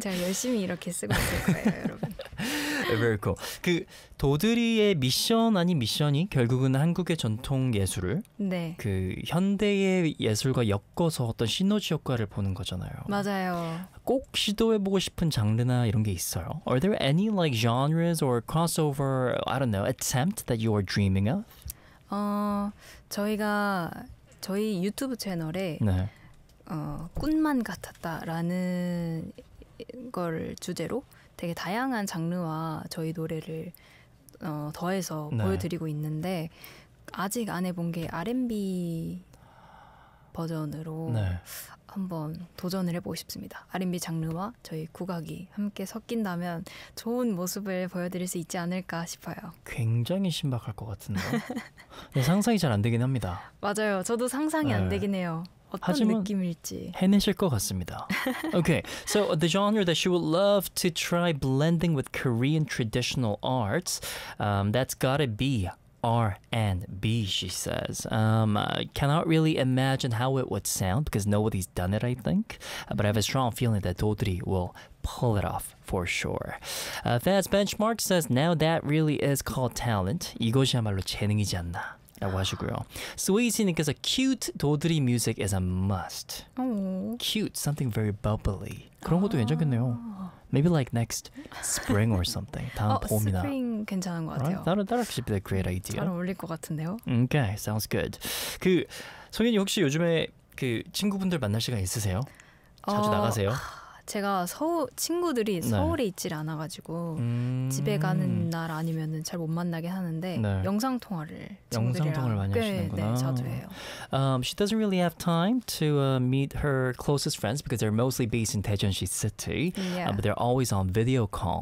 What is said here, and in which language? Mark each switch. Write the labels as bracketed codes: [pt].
[ko] 제가 열심히 이렇게 쓰고 있을 거예요, 여러분. [en] Very cool. [ko] 그 도드리의 미션 아닌 미션이 결국은 한국의 전통 예술을 네. 그 현대의 예술과 엮어서 어떤 시너지 효과를 보는 거잖아요. 맞아요. 꼭 시도해 보고 싶은 장르나 이런 게 있어요? [en] Are there any like genres or crossover, I don't know, attempt that you are dreaming of? [ko] 저희 유튜브 채널에 네. 꿈만 같았다라는 걸 주제로 되게 다양한 장르와 저희 노래를 더해서 네. 보여드리고 있는데 아직 안 해본 게 R&B 버전으로 네. 한번 도전을 해보고 싶습니다. R&B 장르와 저희 국악이 함께 섞인다면 좋은 모습을 보여드릴 수 있지 않을까 싶어요. 굉장히 신박할 것 같은데요. 상상이 잘 안 되긴 합니다. 맞아요. 저도 상상이 네. 안 되긴 해요. 어떤 느낌일지 해내실 것 같습니다. [en] Okay, so the genre that she would love to try blending with Korean traditional arts, that's gotta be R&B, she says. I cannot really imagine how it would sound because nobody's done it, I think. But I have a strong feeling that Dodri will pull it off for sure. Fast Benchmark says, now that really is called talent. [ko] 이것이야말로 재능이지 않나. 라고 하시고요. [en] Sweetie님께서 cute 도드리 music is a must. Cute, something very bubbly. [ko] 그런 것도 괜찮겠네요. [en] Maybe like next spring or something. [ko] 다음 봄이나. Spring 괜찮은 것 같아요. [en] Right? That would be a great idea. [ko] 잘 어울릴 것 같은데요. [en] Okay, sounds good. [ko] 그 송현이 혹시 요즘에 그 친구분들 만날 시간 있으세요? 자주 나가세요? 제가 친구들이 서울에 있질 않아가지고 집에 가는 날 아니면은 잘 못 만나게 하는데 영상 통화를 영상 통화를 많이 하시는구나. 네, 자주 해요. [en] She doesn't really have time to meet her closest friends because they're mostly based in Daejeon City, but they're always on video call.